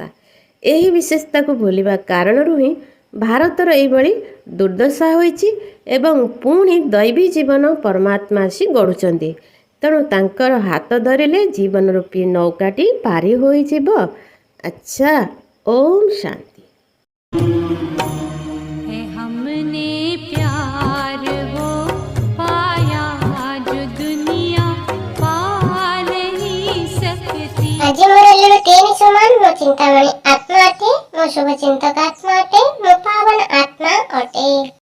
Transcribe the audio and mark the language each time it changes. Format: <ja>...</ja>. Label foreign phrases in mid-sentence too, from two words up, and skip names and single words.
<or>ଏହି ବିଶେଷତାକୁ ଭୁଲିବା କାରଣରୁ ହିଁ ଭାରତର ଏହିଭଳି ଦୁର୍ଦ୍ଦଶା ହୋଇଛି ଏବଂ ପୁଣି ଦୈବୀ ଜୀବନ ପରମାତ୍ମା ଆସି ଗଢ଼ୁଛନ୍ତି। ତେଣୁ ତାଙ୍କର ହାତ ଧରିଲେ ଜୀବନ ରୂପୀ ନୌକାଟି ପାରି ହୋଇଯିବ। ଆଚ୍ଛା, ଓମ୍ ଶାନ୍ତି।</or> <hi>हमने प्यार वो पाया जो दुनिया पा नहीं सकती।</hi> <or>ଆଜି ମୋର ଏଲର ତିନି ସମାନ ମୋ ଚିନ୍ତାମଣି ଆତ୍ମା ଅଟେ, ମୋ ଶୁଭ ଚିନ୍ତକ ଆତ୍ମା ଅଟେ, ମୋ ପାବନ ଆତ୍ମା ଅଟେ।</or>